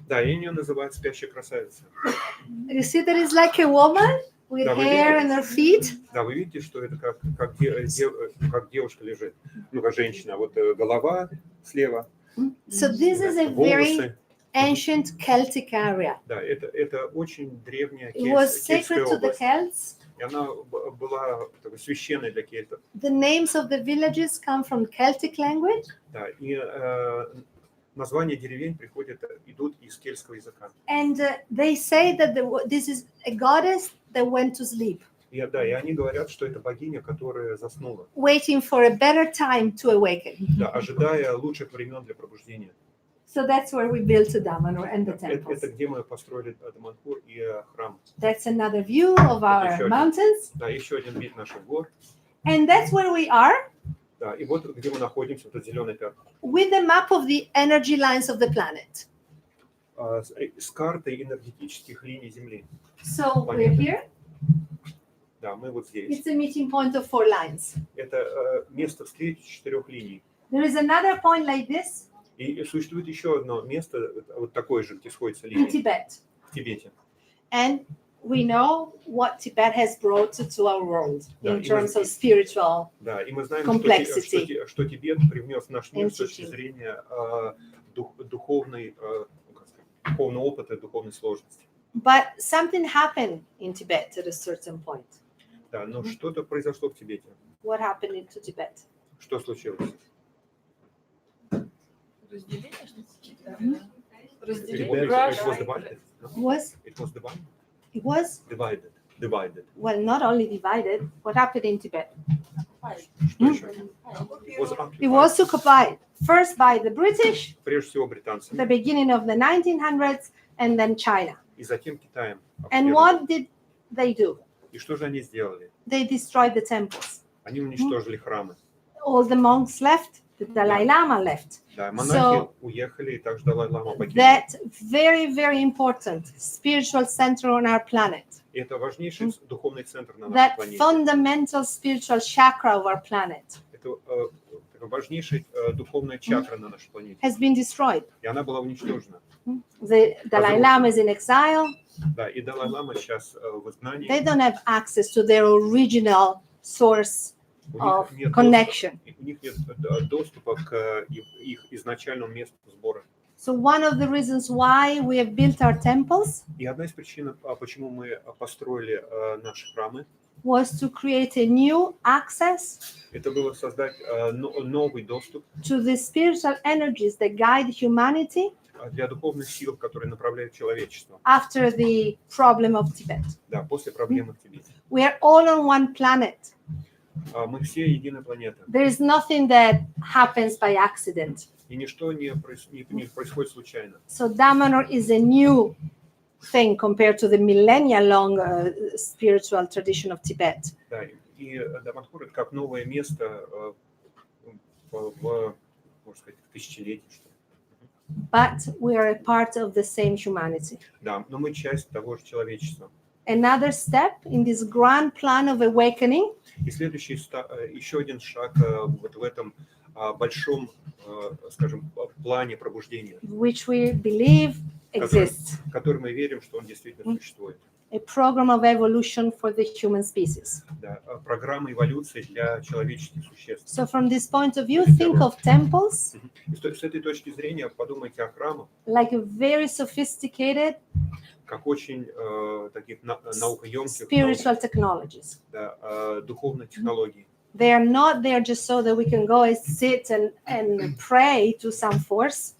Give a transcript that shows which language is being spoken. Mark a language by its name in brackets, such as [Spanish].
[Russian] Да, и ее называют спящая красавица. [English] You see that it's like a woman with [Russian] Да, вы [English] hair [Russian] видите? [English] and her feet. [Russian] Да, вы видите, что это как девушка лежит, ну, как женщина. Вот голова слева, [English] So this is a very [Russian] волосы. [English] ancient Celtic area. [Russian] Да, это очень древняя [English] It was [Russian] кельтская [English] sacred to the [Russian] область. [English] Celts. [Russian] И она была такой священной для кельтов. [English] The names of the villages come from Celtic language. [Russian] Да, и названия деревень идут из кельтского языка. [English] And they say that this is a goddess that went to sleep, [Russian] И они говорят, что это богиня, которая заснула, [English] waiting for a better time to awaken. [Russian] да, ожидая лучших времен для пробуждения. [English] So that's where we built Damanhur and the temples. [Russian] Это где мы построили Даманхур и храм. [English] That's another view of our mountains. [Russian] Да, еще один вид наших гор. [English] And that's where we are [Russian] Да, и вот где мы находимся, вот это зеленое пятно. [English] with the map of the energy lines of the planet. [Russian] С картой энергетических линий Земли. [English] So we're here. [Russian] Да, мы вот здесь. [English] It's a meeting point of 4 lines. [Russian] Это место встречи 4 линий. [English] There is another point like this [Russian] И существует еще одно место, вот такое же, где сходятся [English] in [Russian] линии, [English] Tibet. [Russian] в Тибете. [English] And we know what Tibet has brought to our world [Russian] Да, [English] in [Russian] и [English] terms [Russian] мы- [English] of spiritual. [Russian] Да, и мы знаем, [English] Complexity. [Russian] что Тибет привнес в наш мир с точки [English] Entity. [Russian] зрения духовного опыта, духовной сложности. [English] But something happened in Tibet at a certain point. [Russian] Да, но что-то произошло в Тибете. What happened into Tibet? Что случилось? Разделение, что какие-то. [English] Tibet, it was divided. No? Was It was divided. it was Divided. well not only divided. What happened in Tibet? [Russian] Что еще? [English] It was occupied first by the British, [Russian] Прежде всего британцами, [English] the beginning of the 1900s, and then China. [Russian] и затем Китаем. [English] And what did they do? [Russian] И что же они сделали? [English] They destroyed the temples. [Russian] Они уничтожили храмы. [English] All the monks left. The Dalai Lama left. [Russian] Да, монахи уехали, и также Далай-лама покинули. [English] That very, very important spiritual center on our planet. [Russian] И это важнейший духовный центр на нашей [English] That [Russian] планете. [English] fundamental spiritual chakra of our planet [Russian] Это важнейшая духовная чакра на нашей планете. [English] has been destroyed. [Russian] И она была уничтожена. [English] The Dalai Lama is in exile. [Russian] Да, и Далай-лама сейчас в изгнании. [English] They don't have access to their original source [Russian] У [English] of [Russian] них нет [English] connection. [Russian] у них нет доступа к их изначальному месту сбора. [English] So one of the reasons why we have built our temples [Russian] И одна из причин, почему мы построили наши храмы, [English] was to create a new access [Russian] это было создать новый доступ [English] to the spiritual energies that guide humanity [Russian] для духовных сил, которые направляют человечество. [English] after the problem of Tibet. [Russian] Да, после проблемы в Тибете. [English] We are all on one planet. [Russian] Мы все единая планета. [English] There is nothing that happens by accident. [Russian] И ничто не происходит случайно. [English] So Damanhur is a new thing compared to the millennia-long spiritual tradition of Tibet. [Russian] Да, и Даманхур — это как новое место в, можно сказать, тысячелетии. Что ли. [English] But we are a part of the same humanity. [Russian] Да, но мы часть того же человечества. [English] Another step in this grand plan of awakening [Russian] И следующий, еще один шаг вот в этом большом, скажем, плане пробуждения, [English] which we believe exists. [Russian] который мы верим, что он действительно существует. [English] A program of evolution for the human species. [Russian] Да, программа эволюции для человеческих существ. [English] So from this point of view, think of temples [Russian] И с этой точки зрения подумайте о храмах [English] like a very sophisticated [Russian] как очень таких наукоемких, [English] spiritual technologies. [Russian] да, духовных технологий. [English] They are not there just so that we can go and sit and pray to some force.